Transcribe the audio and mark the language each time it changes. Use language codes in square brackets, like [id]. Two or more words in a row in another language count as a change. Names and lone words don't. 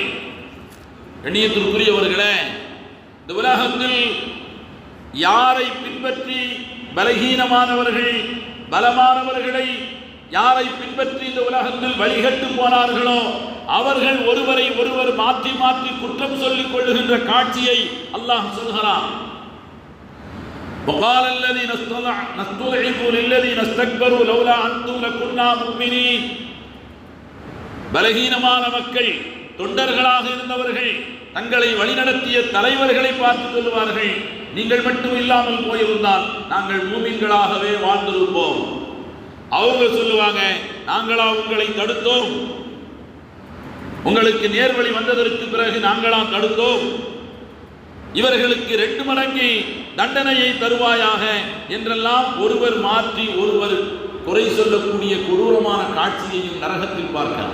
[ta] கண்ணியத்திற்குரியவர்களே, இந்த உலகத்தில் யாரை பின்பற்றி பலகீனமானவர்கள் பலமானவர்களை யாரை பின்பற்றி இந்த உலகத்தில் வழிகட்டு போனார்களோ அவர்கள் ஒருவரை ஒருவர் மாற்றி மாற்றி குற்றம் சொல்லிக் கொள்ளுகின்ற காட்சியை அல்லாஹ் சொல்கிறான். [ar] وقال الذين استضعفوا للذين استكبروا لولا أنتم لكنا مؤمنين. [ta] பலகீனமான மக்கள், தொண்டர்களாக இருந்தவர்கள் தங்களை வழிநடத்திய தலைவர்களை பார்த்து சொல்லுவார்கள், நீங்கள் மட்டும் இல்லாமல் போயிருந்தால் நாங்கள் மூமின்களாகவே வாழ்ந்திருப்போம். அவங்க சொல்லுவாங்க, நாங்களா உங்களை தடுத்தோம், உங்களுக்கு நேர்வழி வந்ததற்கு பிறகு நாங்களா தடுத்தோம், இவர்களுக்கு 2 மடங்கு தண்டனையை தருவாயாக என்றெல்லாம் ஒருவர் மாற்றி ஒருவர் குறை சொல்லக்கூடிய கொடூரமான காட்சியையும் நரகத்தில் பார்க்கலாம்.